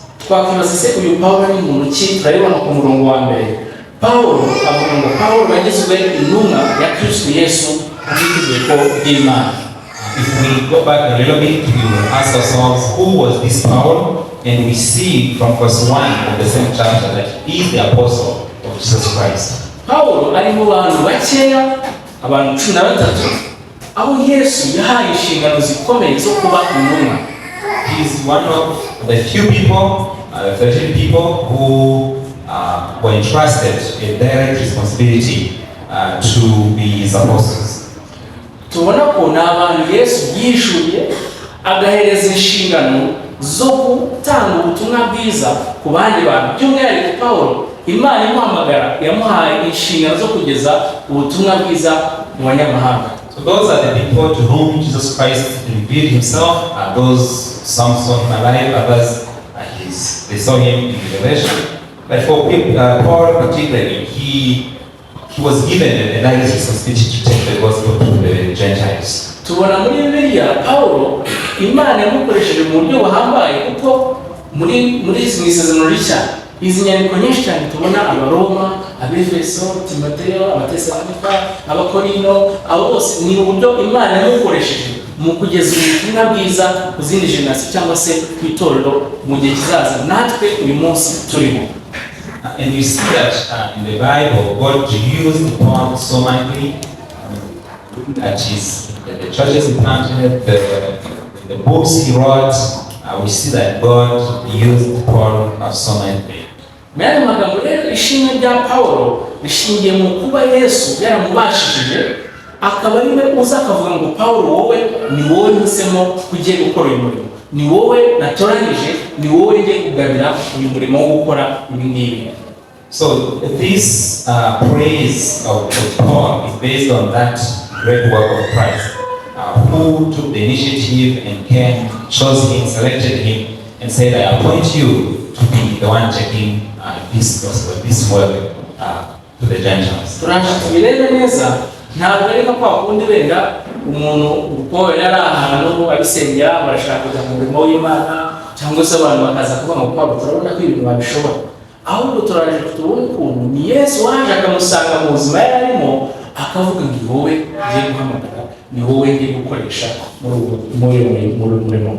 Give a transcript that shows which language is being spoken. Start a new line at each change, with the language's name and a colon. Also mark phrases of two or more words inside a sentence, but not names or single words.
Kinyarwanda: Twakibaza se uyu Pawulo ni muntu ki? Turabibona ku murongo wa mbere. Pawulo avuga ngo Pawulo yagizwe intumwa ya Kristo Yesu ubw'itegeko ry'Imana.
English: If we go back a little bit, we will ask ourselves, who was this Paul? And we see from verse 1 of the same chapter that he is the apostle of Jesus Christ.
Kinyarwanda: Pawulo ari mu bantu bakeya, abantu 13, aho Yesu yahaye inshingano zikomeye zo kuba intumwa.
English: He is one of the few people, 13 people who were entrusted a direct responsibility to be his apostles.
Kinyarwanda: Tubona ko n'abantu Yesu yishuye agahereza inshingano zo gutanga ubutumwa bwiza ku bandi bantu. By'umwihariko Pawulo, Imana imuhamagara yamuhaye inshingano zo kugeza ubutumwa bwiza mu banyamahanga.
English: So those are the people to whom Jesus Christ revealed himself. Those some saw him alive, others they saw him in Revelation. But for Paul particularly, he was given a direct responsibility to take the gospel to the Gentiles.
Kinyarwanda: Tubona muri Bibiliya Pawulo Imana yamukoresheje mu buryo buhambaye, kuko muri isezerano rishya izi nyandiko nyinshi cyane tubona Abaroma, Abefeso, Timoteyo, Abatesalonika, Abakorino, abo bose ni uburyo Imana yamukoresheje mu kugeza ubutumwa bwiza ku zindi generasiyo cyangwa se ku itorero mu gihe kizaza natwe uyu munsi turimo.
English: And you see that in the Bible, God used Paul so mightily. That is, the churches he planted, the books he wrote, we see that God used Paul so mightily.
Kinyarwanda: Mwene magambo rero ishimwe rya Pawulo rishingiye mu kuba Yesu yaramubashishije, akaba ari we uza akavuga ngo Pawulo, wowe ni wowe nhisemo kugiye gukora uyu murimo, ni wowe natoranyije, ni wowe ngiye kugabira uyu murimo wo gukora ibi ngibi.
English: So this praise of Paul is based on that great work of Christ, who took the initiative and came, chose him, selected him, and said, I appoint you to be the one taking this gospel, this work to the Gentiles.
Kinyarwanda: Turashaka tubirebe neza ntabwo ari nka kwa kundi wenda umuntu uko yari ahantu abisengera barashaka kujya mu murimo w'Imana cyangwa se abantu bakaza kuvuga ngo Pawulo turabona ko ibintu babishobora, ahubwo turaje tubona ukuntu ni Yesu waje akamusanga mu buzima yari arimo akavuga ngo wowe ngiye guhamagara, ni wowe ngiye gukoresha muri murimo.